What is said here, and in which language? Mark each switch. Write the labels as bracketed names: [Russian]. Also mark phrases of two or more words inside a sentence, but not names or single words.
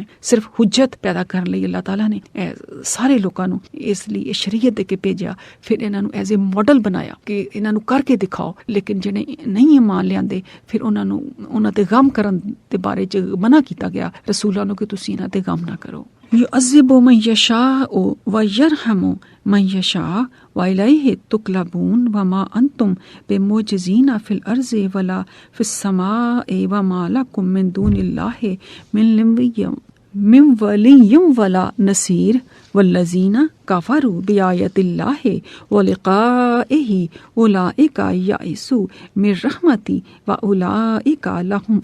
[Punjabi] ਸਿਰਫ ਹੁਜਤ ਪੈਦਾ ਕਰਨ ਲਈ ਅੱਲਾਹ ਤਾਲਾ ਨੇ ਇਹ ਸਾਰੇ ਲੋਕਾਂ ਨੂੰ ਇਸ ਲਈ ਇਹ ਸ਼ਰੀਅਤ ਦੇ ਕੇ ਭੇਜਿਆ, ਫਿਰ ਇਹਨਾਂ ਨੂੰ [English] as a model [Punjabi] ਬਣਾਇਆ ਕਿ ਇਹਨਾਂ ਨੂੰ ਕਰਕੇ ਦਿਖਾਓ। ਲੇਕਿਨ ਜਿਹੜੇ ਨਹੀਂ ਮੰਨ ਲਿਆਂਦੇ, ਫਿਰ ਉਹਨਾਂ ਤੇ ਗਮ ਕਰਨ ਦੇ ਬਾਰੇ ਚ ਮਨਾ ਕੀਤਾ ਗਿਆ ਰਸੂਲਾਂ ਨੂੰ ਕਿ ਤੁਸੀਂ ਇਹਨਾਂ ਤੇ ਗਮ ਨਾ ਕਰੋ। [Arabic] يعذب من يشاء ويرحم من يشاء وإليه تقلبون وما أنتم بمعجزين في الأرض ولا في السماء وما لكم من دون الله من ولي ولا نصير والذين كفروا بآيات الله ولقائه أولئك يئسوا من رحمتي وأولئك لهم